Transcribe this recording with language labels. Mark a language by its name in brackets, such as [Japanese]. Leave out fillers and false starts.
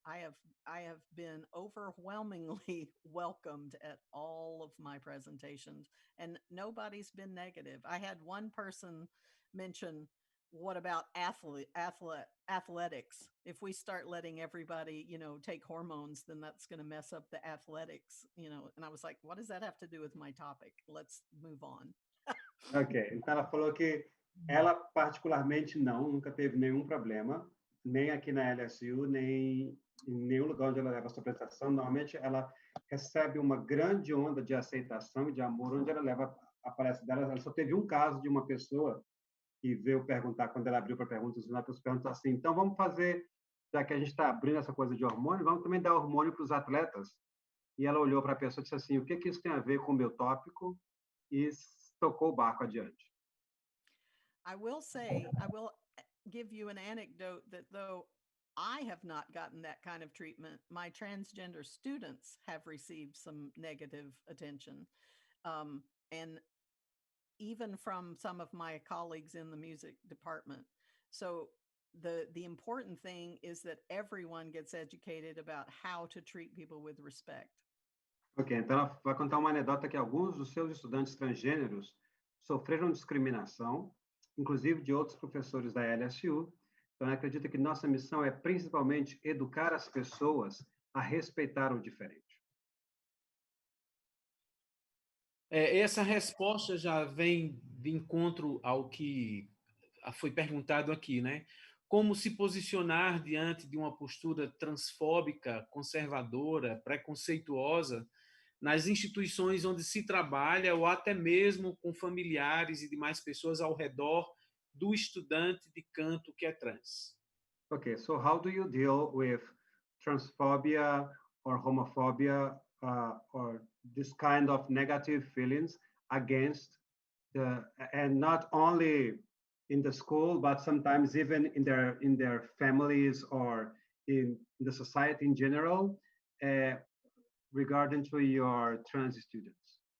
[English] I have been overwhelmingly welcomed at all of my presentations, and nobody's been negative. I had one person mention, what about athletics? If we start letting everybody, take hormones, then that's going to mess up the athletics, and I was like, what does that have to do with my topic? Let's move on. [Portuguese] Ok, então ela falou que ela particularmente nunca teve nenhum problema, nem aqui na LSU, nem em nenhum lugar onde ela leva a sua apresentação. Normalmente ela recebe uma grande onda de aceitação e de amor onde ela leva a palestra dela. Ela só teve um caso de uma pessoa que veio perguntar, quando ela abriu para perguntas, uma pessoa perguntou assim, então vamos fazer, já que a gente está abrindo essa coisa de hormônio, vamos também dar hormônio para os atletas. E ela olhou para a pessoa e disse assim, o que isso tem a ver com o meu tópico? E tocou o barco adiante. [English] I will give you an anecdote that though I have not gotten that kind of treatment, my transgender students have received some negative attention. And even from some of my colleagues in the music department. So the important thing is that everyone gets educated about how to treat people with respect. [Portuguese] Ok, então ela vai contar uma anedota que alguns dos seus estudantes transgêneros sofreram discriminação, inclusive de outros professores da LSU. Então ela acredita que nossa missão é principalmente educar as pessoas a respeitar o diferente. Essa resposta já vem de encontro ao que foi perguntado aqui, né? Como se posicionar diante de uma postura transfóbica, conservadora, preconceituosa nas instituições onde se trabalha ou até mesmo com familiares e demais pessoas ao redor do estudante de canto que é trans. [English] Okay, so how do you deal with transphobia or homophobia or this kind of negative feelings against and not only in the school, but sometimes even in their families or in the society in general, regarding to your trans students?